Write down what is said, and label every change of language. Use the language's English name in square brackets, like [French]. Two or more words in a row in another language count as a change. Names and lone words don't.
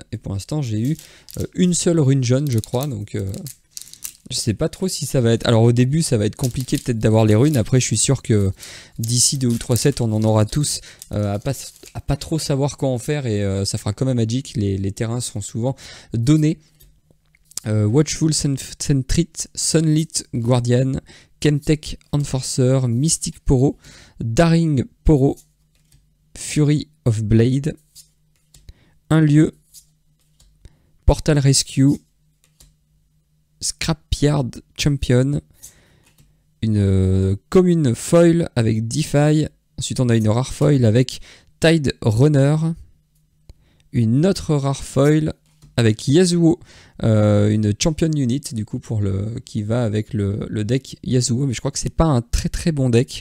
[French] Et pour l'instant j'ai eu une seule rune jaune je crois, donc je sais pas trop si ça va être... Alors au début ça va être compliqué peut-être d'avoir les runes, après je suis sûr que d'ici 2 ou 3 sets on en aura tous à pas trop savoir quoi en faire, et ça fera comme à Magic, les terrains seront souvent donnés. Watchful Sentrit, Sunlit Guardian, Chemtech Enforcer, Mystic Poro, Daring Poro, Fury of Blade, un lieu, Portal Rescue, Scrapyard Champion, une commune foil avec DeFi. Ensuite on a une rare foil avec Tide Runner, une autre rare foil avec Yasuo, une [English] Champion Unit [French] du coup qui va avec le deck Yasuo, mais je crois que c'est pas un très très bon deck.